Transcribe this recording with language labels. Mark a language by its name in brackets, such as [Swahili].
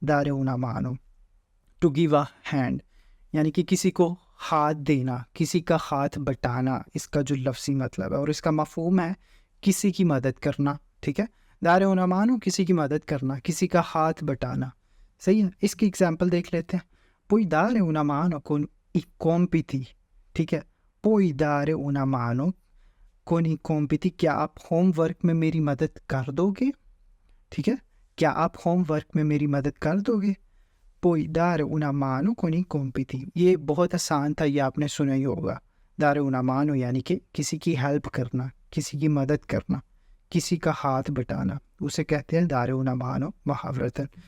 [Italian] dare una mano [English] to give a hand، [Urdu] یعنی کہ کسی کو ہاتھ دینا، کسی کا ہاتھ بٹانا، اس کا جو لفظی مطلب ہے. اور اس کا مفہوم ہے کسی کی مدد کرنا. ٹھیک ہے. [Italian] dare una mano [Urdu] کسی کی مدد کرنا، کسی کا ہاتھ بٹانا. صحیح ہے. اس کی اگزامپل دیکھ لیتے ہیں. [Italian] puoi dare una mano con i compiti. [Urdu] ٹھیک ہے. [Italian] puoi dare una mano con i compiti، [Urdu] کیا آپ ہوم ورک میں میری مدد کر دو گے؟ ٹھیک ہے. کیا آپ ہوم ورک میں میری مدد کر دو گے؟ [Italian] puoi dare una mano con i compiti. [Urdu] یہ بہت آسان تھا، یہ آپ نے سنا ہی ہوگا. [Italian] dare una mano [Urdu] یعنی کہ کسی کی ہیلپ کرنا، کسی کی مدد کرنا، کسی کا ہاتھ بٹانا، اسے کہتے ہیں dare una mano محاورتاً.